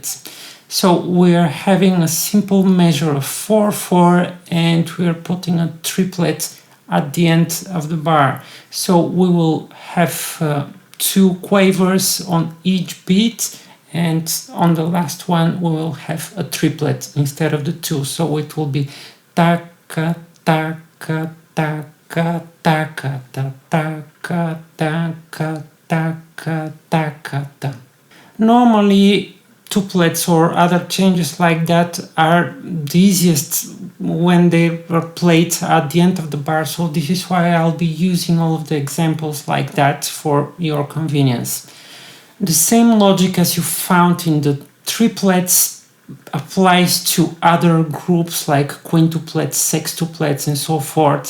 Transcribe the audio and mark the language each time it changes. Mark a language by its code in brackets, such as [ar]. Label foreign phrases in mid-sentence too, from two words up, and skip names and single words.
[en] So we're having a simple measure of 4/4 and we're putting a triplet at the end of the bar. So we will have two quavers on each beat, and on the last one we will have a triplet instead of the two, so it will be taka taka taka taka taka taka taka taka ta. Normally tuplets or other changes like that are the easiest when they are played at the end of the bar, so this is why I'll be using all of the examples like that for your convenience. The same logic as you found in the triplets applies to other groups like quintuplets, sextuplets, and so forth.